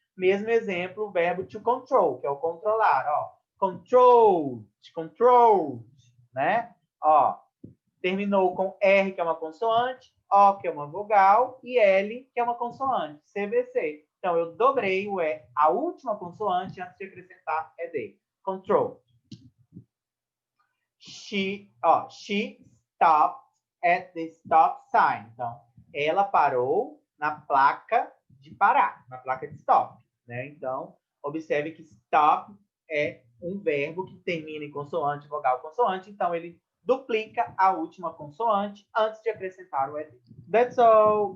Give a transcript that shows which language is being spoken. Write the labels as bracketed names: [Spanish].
[Portuguese] Mesmo exemplo, o verbo to control, que é o controlar, ó. Controlled, controlled. né? Ó, terminou com R, que é uma consoante, O, que é uma vogal, e L, que é uma consoante, CVC. Então, eu dobrei o E, a última consoante, antes de acrescentar ED. [English] Control. She stopped at the stop sign. [Portuguese] Então, ela parou na placa de parar, na placa de stop, né? Então, observe que stop é um verbo que termina em consoante, vogal, consoante. Então, ele duplica a última consoante antes de acrescentar o ED. [English] That's all.